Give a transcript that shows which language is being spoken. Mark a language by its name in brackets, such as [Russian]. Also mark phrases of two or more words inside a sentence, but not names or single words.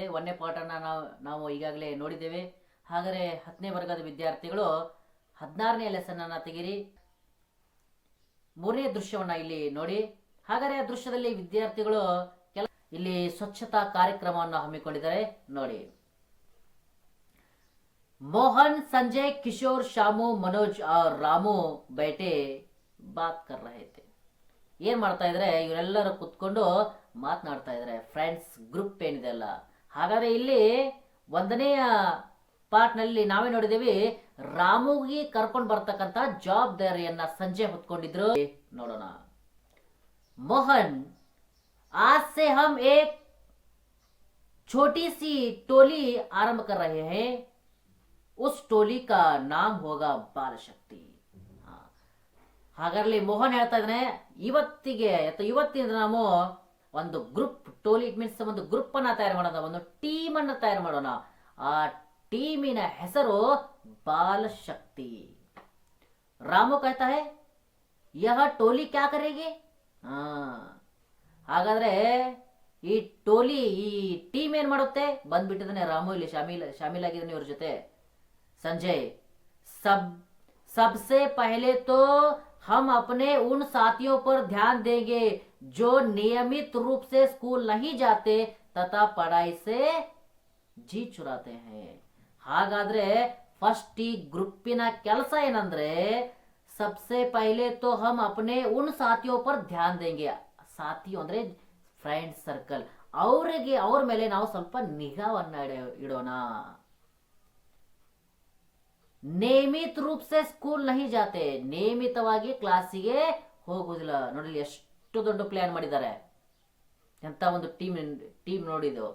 [Kannada] 1ನೇ ಪಾರ್ಟನ್ನು ನಾವು ಈಗಾಗಲೇ ನೋಡಿದ್ದೇವೆ. ಹಾಗಾದರೆ 10ನೇ ವರ್ಗದ ವಿದ್ಯಾರ್ಥಿಗಳು 16ನೇ ಲೆಸನನ್ನು ತೆಗಿರಿ. 3ನೇ ದೃಶ್ಯವನ್ನು ಇಲ್ಲಿ ನೋಡಿ. ಹಾಗಾದರೆ ಆ ದೃಶ್ಯದಲ್ಲಿ ವಿದ್ಯಾರ್ಥಿಗಳು ಇಲ್ಲಿ ಸ್ವಚ್ಛತಾ ಕಾರ್ಯಕ್ರಮವನ್ನು ಹಮ್ಮಿಕೊಂಡಿದ್ದಾರೆ ನೋಡಿ. [Hindi] मोहन संजय किशोर शामू मनोज और रामू बैठे बात कर रहे थे. [Kannada] ಏನ್ ಮಾಡ್ತಾ ಇದ್ರೆ ಇವರೆಲ್ಲರೂ ಕುತ್ಕೊಂಡು ಮಾತನಾಡ್ತಾ ಇದ್ದಾರೆ. [English] friends group [Kannada] ಏನಿದೆ ಅಲ್ಲ, ಹಾಗಾದ್ರೆ ಇಲ್ಲಿ 1ನೆಯ ಪಾರ್ಟ್ ನಲ್ಲಿ ನಾವೇ ನೋಡಿದೇವಿ ರಾಮುಗೆ ಕರ್ಕೊಂಡು ಬರ್ತಕ್ಕಂತ ಜವಾಬ್ದಾರಿಯನ್ನ ಸಂಜೆ ಹೊತ್ಕೊಂಡಿದ್ರು. ನೋಡೋಣ. [Hindi] मोहन आज से हम एक छोटी सी टोली आरंभ कर रहे हैं. उस टोली का नाम होगा ಬಾಲಶಕ್ತಿ. [Kannada] ಹಾಗಾದ್ರೆ ಮೋಹನ್ ಹೇಳ್ತಾ ಇದ್ದಾನೆ, ಇವತ್ತಿನ ನಾವು ಒಂದು ಗ್ರೂಪ್ ಟೋಲಿ, [English] it means [Kannada] ಒಂದು ಗ್ರೂಪ್ ಅನ್ನ ತಯಾರು ಮಾಡೋಣ, ಒಂದು ಟೀಮ್ ಅನ್ನ ತಯಾರು ಮಾಡೋಣ. ಆ ಟೀಮಿನ ಹೆಸರು ಬಾಲಶಕ್ತಿ. [Hindi] ರಾಮು कहता है यह टोली क्या करेगी. [Kannada] ಹಾಗಾದ್ರೆ ಈ ಟೋಲಿ, ಈ ಟೀಮ್ ಏನ್ ಮಾಡುತ್ತೆ ಬಂದ್ಬಿಟ್ಟಿದ್ದಾನೆ. ರಾಮು ಇಲ್ಲಿ ಶಾಮೀಲಾಗಿದ್ದಾನೆ ಇವ್ರ ಜೊತೆ. [Hindi] संजय सबसे पहले तो हम अपने उन साथियों पर ध्यान देंगे जो नियमित रूप से स्कूल नहीं जाते तथा पढ़ाई से जी चुराते हैं. [Kannada] ಹಾಗಾದ್ರೆ ಫಸ್ಟ್ ಈ ಗ್ರೂಪಿನ ಕೆಲಸ ಏನಂದ್ರೆ, [Hindi] सबसे पहले तो हम अपने उन साथियों पर ध्यान देंगे. [Kannada] ಸಾಥಿ ಅಂದ್ರೆ [English] friend circle, [Kannada] ಅವ್ರ ಮೇಲೆ ನಾವು ಸ್ವಲ್ಪ ನಿಗಾವನ್ನ ಇಡೋಣ. [Hindi] नियमित रूप से स्कूल नहीं जाते, [Kannada] ನಿಯಮಿತವಾಗಿ ಕ್ಲಾಸಿಗೆ ಹೋಗುವುದಿಲ್ಲ. ನೋಡಿ ಎಷ್ಟು ದೊಡ್ಡ ಪ್ಲಾನ್ ಮಾಡಿದ್ದಾರೆ. ಎಂತ ಒಂದು ಟೀಮ್ ನೋಡಿದು.